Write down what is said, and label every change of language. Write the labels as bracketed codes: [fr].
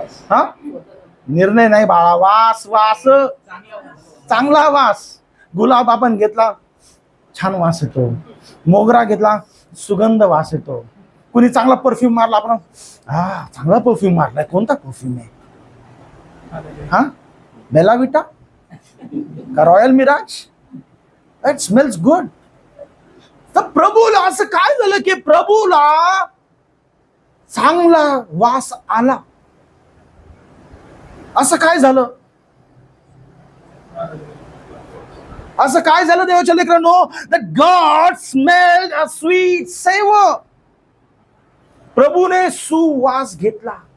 [mr] हा, निर्णय नाही बाळा. वास चांगला वास. गुलाब आपण घेतला, छान वास येतो. मोगरा घेतला, सुगंध वास येतो. कुणी चांगला परफ्यूम मारला, आपण चांगला परफ्यूम मारलाय. कोणता परफ्यूम आहे? हा, बेला विटा का royal Miraj? [en] It smells good. [mr] तर प्रभूला असं काय झालं की प्रभूला चांगला वास आला. असं काय झालं? असं काय झालं देवाच्या लेकरांनो? [en] that God smelled a sweet savor. [mr] प्रभूने सुवास घेतला.